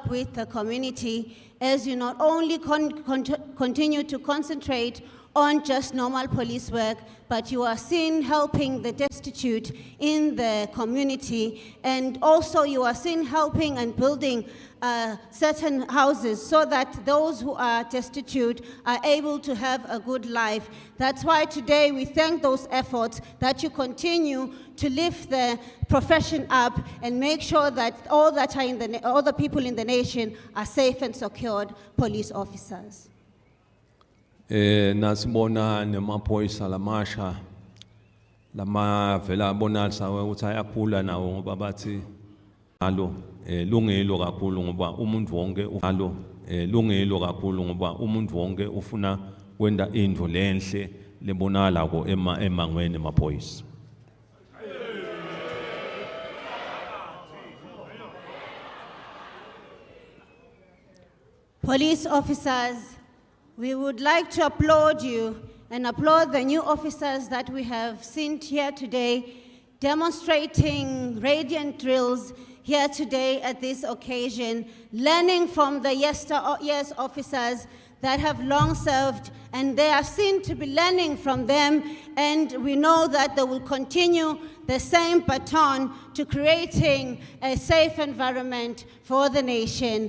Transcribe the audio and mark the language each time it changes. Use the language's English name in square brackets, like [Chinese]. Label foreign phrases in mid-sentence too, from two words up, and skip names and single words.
[English] with the community as you not only continue to concentrate on just normal police work, but you are seen helping the destitute in the community, and also you are seen helping and building certain houses so that those who are destitute are able to have a good life. That's why today we thank those efforts that you continue to lift the profession up and make sure that all the people in the nation are safe and secured police officers. [Swati] Nasibona nemaphoyisa lamasha lama vela bonalisa ukuthi ayakhula nawo ngoba bathi alo lungelo kakhulu ngoba umuntu wonke alo lungelo kakhulu ngoba umuntu wonke ufuna kwenda indvo lenhle lebonala ko emangweni emaphoyisa. [English] Police officers, we would like to applaud you and applaud the new officers that we have seen here today, demonstrating radiant drills here today at this occasion, learning from the yesteryear's officers that have long served, and they are seen to be learning from them, and we know that they will continue the same baton to creating a safe environment for the nation.